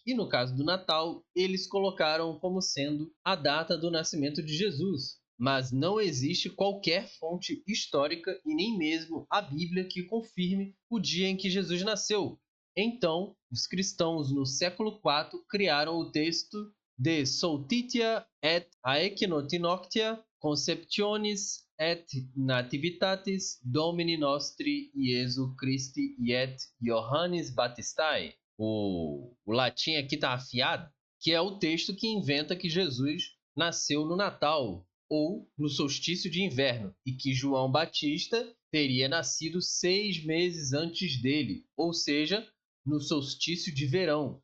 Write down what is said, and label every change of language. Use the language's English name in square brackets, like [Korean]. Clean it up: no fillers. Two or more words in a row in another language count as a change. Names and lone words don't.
[Portuguese] E no caso do Natal, eles colocaram como sendo a data do nascimento de Jesus. Mas não existe qualquer fonte histórica e nem mesmo a Bíblia que confirme o dia em que Jesus nasceu. Então, os cristãos no século IV criaram o texto de Soltitia et Aequinotinoctia Conceptionis et Nativitatis Domini Nostri Iesu Christi et Johannes Baptistae. O latim aqui está afiado, que é o texto que inventa que Jesus nasceu no Natal ou no solstício de inverno e que João Batista teria nascido 6 meses antes dele, ou seja, no solstício de verão.